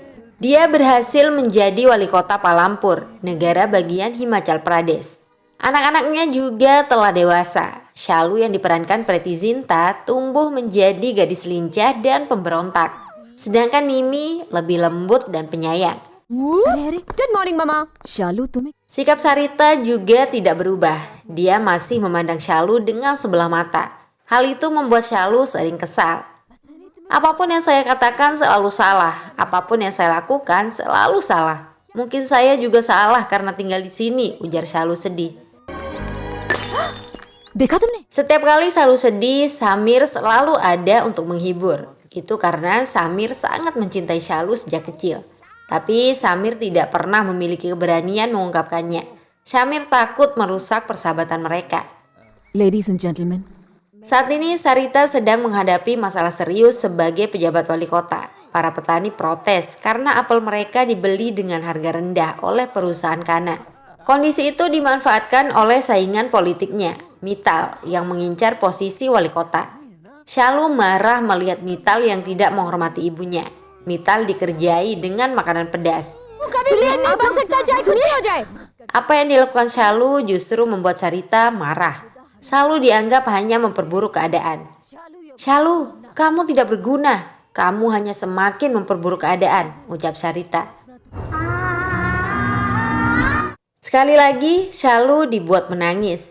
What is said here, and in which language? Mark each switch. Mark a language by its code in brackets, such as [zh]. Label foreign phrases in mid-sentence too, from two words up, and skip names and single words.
[id] Dia berhasil menjadi wali kota Palampur, negara bagian Himachal Pradesh. Anak-anaknya juga telah dewasa. Shalu yang diperankan Preity Zinta tumbuh menjadi gadis lincah dan pemberontak. Sedangkan Nimi lebih lembut dan penyayang. [hi] अरे [en] good morning [hi] मामा शालू तुम्हें [id] Sikap Sarita juga tidak berubah. Dia masih memandang Shalu dengan sebelah mata. Hal itu membuat Shalu sering kesal. Apapun yang saya katakan selalu salah. Apapun yang saya lakukan selalu salah. Mungkin saya juga salah karena tinggal di sini, ujar Shalu sedih. [hi] देखा तुमने [id] Setiap kali Shalu sedih, Samir selalu ada untuk menghibur. Itu karena Samir sangat mencintai Shalu sejak kecil. Tapi Samir tidak pernah memiliki keberanian mengungkapkannya. Samir takut merusak persahabatan mereka. [en] ladies and gentleman [id] Saat ini Sarita sedang menghadapi masalah serius sebagai pejabat wali kota. Para petani protes karena apel mereka dibeli dengan harga rendah oleh perusahaan Kana. Kondisi itu dimanfaatkan oleh saingan politiknya, Mittal, yang mengincar posisi wali kota. Shalu marah melihat Mittal yang tidak menghormati ibunya. Mittal dikerjai dengan makanan pedas. [hi] सुनिए नहीं बन सकता चाहे कुछ भी हो जाए [id] Apa yang dilakukan Shalu justru membuat Sarita marah. Shalu dianggap hanya memperburuk keadaan. Shalu, kamu tidak berguna. Kamu hanya semakin memperburuk keadaan, ucap Sarita. Sekali lagi, Shalu dibuat menangis.